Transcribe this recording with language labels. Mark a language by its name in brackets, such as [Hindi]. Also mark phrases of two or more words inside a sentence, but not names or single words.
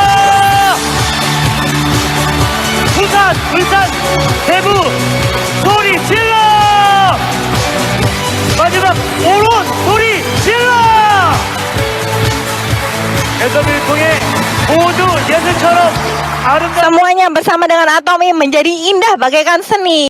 [Korean] 부산 울산 대구 소리 질러! 마지막 오론 소리 질러! 애터미를 통해 모두 예술처럼 아름다운 [Indonesian] Semuanya bersama dengan Atomi menjadi indah bagaikan seni.